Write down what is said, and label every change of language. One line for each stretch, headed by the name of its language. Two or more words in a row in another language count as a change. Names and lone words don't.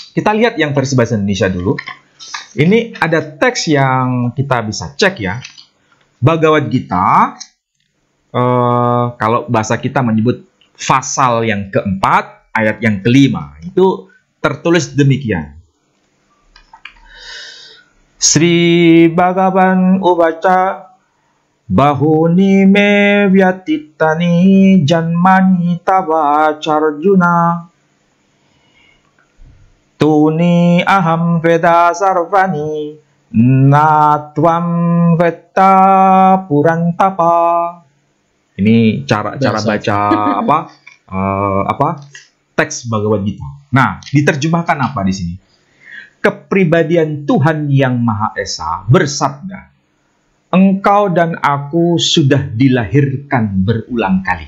Indonesian: kita lihat yang versi bahasa Indonesia dulu. Ini ada teks yang kita bisa cek ya. Bhagavad Gita, kalau bahasa kita menyebut pasal yang keempat, ayat yang kelima. Itu tertulis demikian.
Sanskrit: श्री भगवान् उवाच बहूनि मे व्यतीतानि जन्मानि तव चार्जुन तान्यहं वेद सर्वाणि न त्वं वेत्थ परन्तप.
Indonesian: Ini cara baca teks Bhagavad Gita. Nah, diterjemahkan apa di sini? Kepribadian Tuhan yang Maha Esa bersabda, engkau dan aku sudah dilahirkan berulang kali.